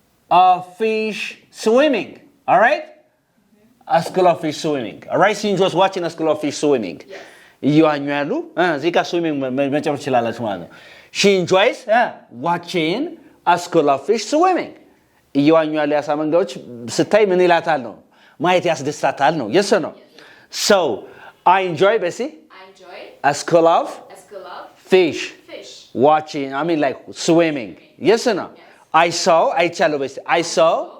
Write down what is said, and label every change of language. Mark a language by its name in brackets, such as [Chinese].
[English] of fish swimming all right a school of fish swimming all right she enjoys watching a school of fish swimming Yes. [Amharic] እየዋኙ ያሉ እዚህ ጋር swimming መጨመር ይችላልሽ ማለት ነው [English] she enjoys watching a school of fish swimming [Amharic] እየዋኙ ያሉ ያሳ መንጋዎች ስታይ ምን ይላታል ነው ማየት ያስደስታታል ነው [English] yes or no so I enjoy [Amharic] Bessie [English] I enjoy a school of a school of fish fish. watching I mean like swimming yes or no I saw [Amharic] አይቻለሁ [English] Bessie I saw